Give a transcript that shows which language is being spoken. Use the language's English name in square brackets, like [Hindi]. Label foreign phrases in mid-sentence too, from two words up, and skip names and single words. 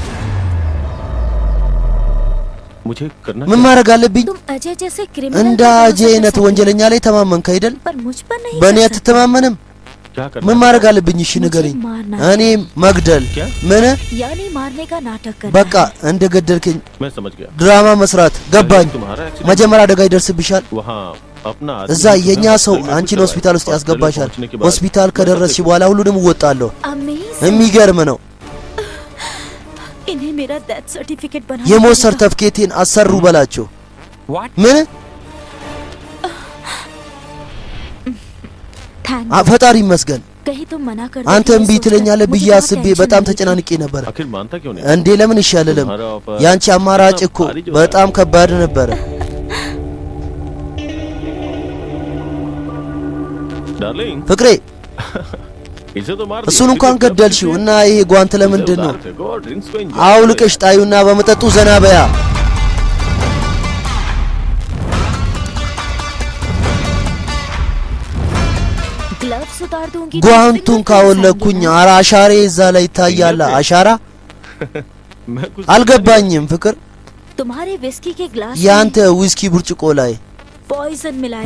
[Amharic] ምን ማድረግ አለብኝ እንደ አጄ አይነት ወንጀለኛ ላይ ተማመንክ አይደል በእኔ አትተማመንም ምን ማድረግ አለብኝ እሺ ንገረኝ እኔ መግደል ምን [Hindi] ያኔ ማርኔ का नाटक करना [Amharic] በቃ እንደ ገደልከኝ ድራማ መስራት ገባኝ መጀመሪያ አደጋ ይደርስብሻል እዛ የኛ ሰው አንቺን ሆስፒታል ውስጥ ያስገባሻል ሆስፒታል ከደረስሽ በኋላ ሁሉንም ወጣለሁ የሚገርም ነው [Hindi] इन्हें मेरा डेथ सर्टिफिकेट बना [Amharic] የሞት ሰርተፍኬቴን አሰሩ በላቸው ምን ፈጣሪ ይመስገን [Hindi] कहीं तुम मना कर [Amharic] አንተ እምቢ ትለኛለህ ብዬ አስቤ በጣም ተጨናንቄ ነበር እንዴ ለምን ይሻለለም ያንቺ አማራጭ እኮ በጣም ከባድ ነበር ፍቅሬ እሱን እንኳን ገደልሽው እና ይሄ ጓንት ለምንድን ነው አውልቀሽ ጣዩና በመጠጡ ዘና በያ [Hindi] ग्लव्स उतार दूंगी [Amharic] ጓንቱን ካወለኩኝ አሻሬ እዛ ላይ ይታያል አሻራ አልገባኝም ፍቅር [Hindi] तुम्हारे विस्की के ग्लास [Amharic] ያንተ ዊስኪ ብርጭቆ ላይ [Hindi] पॉइजन मिलाया